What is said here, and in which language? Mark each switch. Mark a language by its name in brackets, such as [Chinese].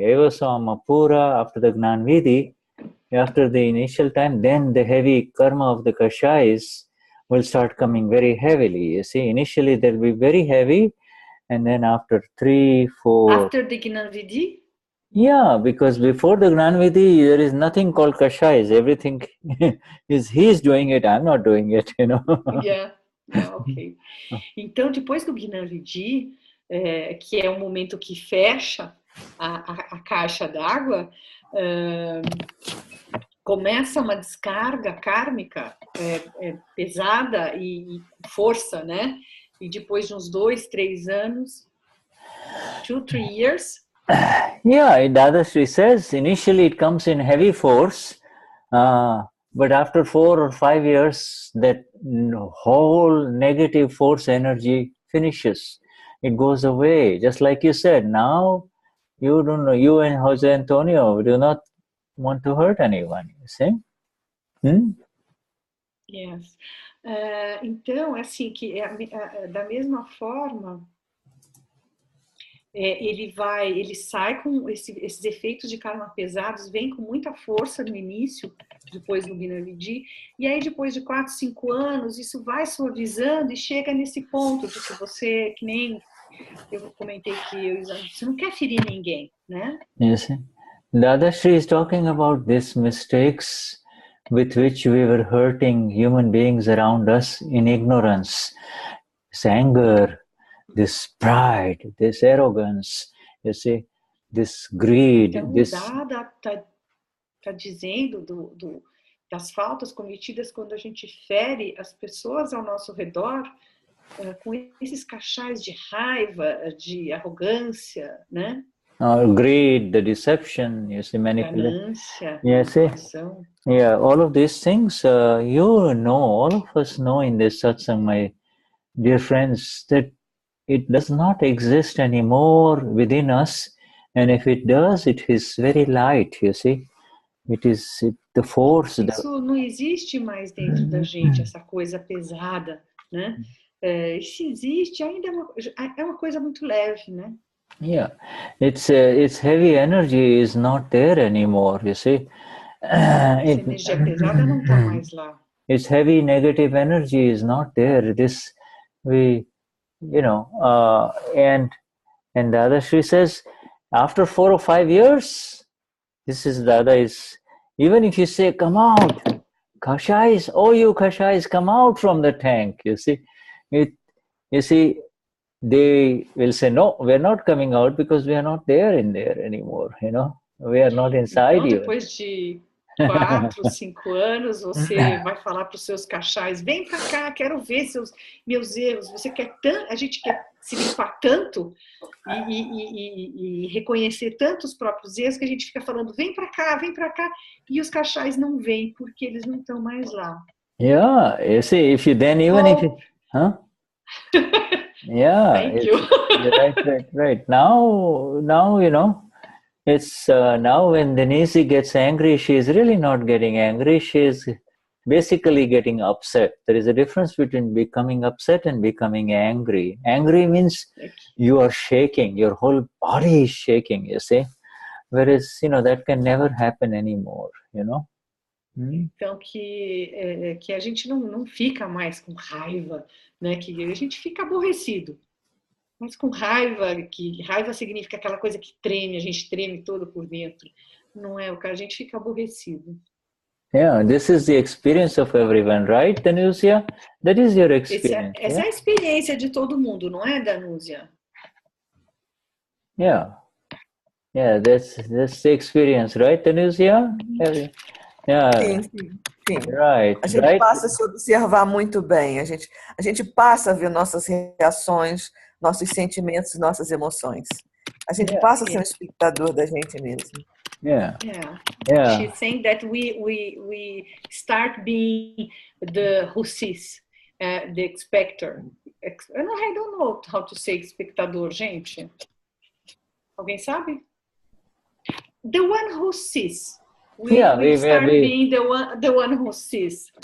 [English] Eva Samapura, after the Gnani, after the initial time, then the heavy karma of the kashais will start coming very heavily. You see, initially they'll be very heavy, and then after 3, 4... After the Gnani? Yeah, because before the Gnani, there is nothing called kashais. Everything he's doing it, I'm not doing it, Yeah, ok. [Portuguese] Então, depois do Gnani, que é o momento que fecha a caixa d'água, começa uma descarga kármica pesada e força, né? E depois de uns 2, 3 anos, [English] 2, 3 years, Yeah, Dadashri says initially it comes in heavy force, but after 4 or 5 years, that whole negative force energy finishes. It goes away. Just like you said, now you don't know, you and Jose Antonio do not want to hurt anyone, you see? Yes. [Portuguese] Então, assim, que da mesma forma, ele sai com esses efeitos de karma pesados, vem com muita força no início, depois do Gnani, e aí depois de 4, 5 anos, isso vai suavizando e chega nesse ponto de que você, que nem eu comentei que você não quer ferir ninguém, né? [English] Yes. Dadashri is talking about these mistakes with which we were hurting human beings around us in ignorance. This anger, this pride, this arrogance, you see, this greed. [Portuguese] Então, [English] this... [Portuguese] Dada está dizendo das faltas cometidas quando a gente fere as pessoas ao nosso redor com esses cachais de raiva, de arrogância, né? [English] Greed, the deception, you see, manipulation. [Portuguese] Ganância, [English] Yes, [Portuguese] manipulação. [English] Yeah, all of these things, you know, all of us know in this satsang, my dear friends, that it does not exist anymore within us, and if it does, it is very light, you see. It is the force. [Portuguese] Isso não existe mais dentro da gente, essa coisa pesada, né? Se existe, ainda é uma coisa muito leve, né? [English] Yeah, its heavy energy is not there anymore, you see. [Portuguese] Essa energia pesada não está mais lá. [English] Its heavy negative energy is not there. This, we, you know, and Dadashri says, after 4 or 5 years, this is Dada is, even if you say, come out, Kashais, oh you Kashais, come out from the tank, you see. You see, they will say, no, we're not coming out because we are not there in there anymore, you know. We are not inside [Portuguese] então, [English] you. [Portuguese] Depois de 4, 5 anos, você vai falar para os seus cachais, vem para cá, quero ver meus erros. Você quer tanto, a gente quer se limpar tanto e reconhecer tanto os próprios erros que a gente fica falando, vem para cá, e os cachais não vêm porque eles não estão mais lá. [English] Yeah, you see, if you then even if you, huh? Yeah, thank you. right. Now you know, it's now when Denize gets angry, she is really not getting angry. She is basically getting upset. There is a difference between becoming upset and becoming angry. Angry means you are shaking, your whole body is shaking, you see. Whereas, you know, that can never happen anymore, you know. [Portuguese] Então, que a gente não fica mais com raiva, né? Que a gente fica aborrecido. Mas com raiva, que raiva significa aquela coisa que treme, a gente treme todo por dentro. Não é o que a gente fica aborrecido. [English] Yeah, this is the experience of everyone, right, Danuzia? That is your experience. [Portuguese] Essa é a experiência de todo mundo, não é, Danuzia? [English] Yeah, that's the experience, right, Danuzia? Yeah. [Portuguese] Sim. [English] Right. [Portuguese] A gente passa a se observar muito bem. A gente passa a ver nossas reações, nossos sentimentos, nossas emoções. A gente passa a ser um espectador da gente mesmo. [English] Yeah. She's saying that we start being the who sees, the spectator. I don't know how to say espectador, [Portuguese] gente. Alguém sabe? [English] The one who sees. We start being the one who sees.